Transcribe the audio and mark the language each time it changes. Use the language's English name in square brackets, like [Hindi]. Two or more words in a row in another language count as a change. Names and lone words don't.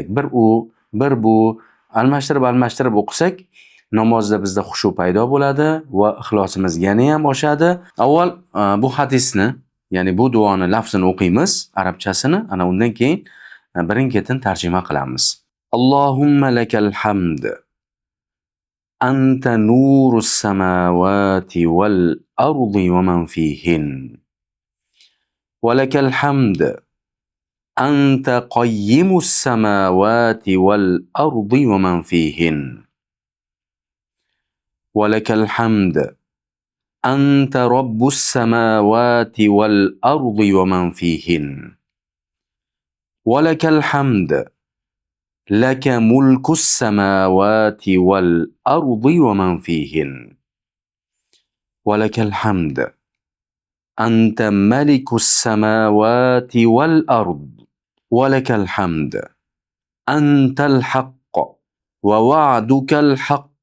[Uzbek] Bir bu almashtirib o'qisak namozda bizda xushu paydo bo'ladi va ixlosimiz yana ham oshadi. Avval bu hadisni, ya'ni bu duoni lafzini o'qiymiz, arabchasini, ana undan keyin birin-ketin tarjima qilamiz. [Arabic] اللهم لك الحمد. أنت نور السماوات والأرض ومن فيهن. ولك الحمد. أنت قيم السماوات والأرض ومن فيهن. ولك الحمد أنت رب السماوات والأرض ومن فيهن ولك الحمد لك ملك السماوات والأرض ومن فيهن ولك الحمد أنت ملك السماوات والأرض ولك الحمد أنت الحق ووعدك الحق